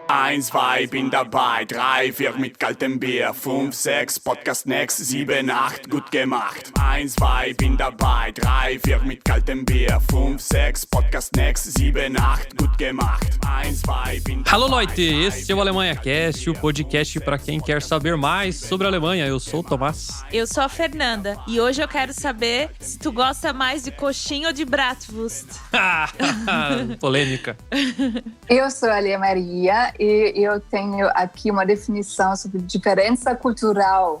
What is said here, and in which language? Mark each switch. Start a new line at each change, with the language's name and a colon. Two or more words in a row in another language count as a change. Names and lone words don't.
German: 1, 2, bin dabei, 3, 4 mit kaltem Bier, 5, 6, Podcast next, 7, 8, gut gemacht. 1, 2, bin dabei, 3, 4 mit kaltem Bier, 5, 6, Podcast next, 7, 8, gut gemacht. 1, 2, bin dabei.
Portuguese: Alô, Leute, esse é o Alemanha Cast, o podcast para quem quer saber mais sobre a Alemanha. Eu sou o Tomás. Eu sou a Fernanda e hoje eu quero saber se tu gosta mais de coxinha ou de bratwurst. Polêmica. Eu sou a Lia Maria e eu tenho aqui uma definição sobre diferença cultural.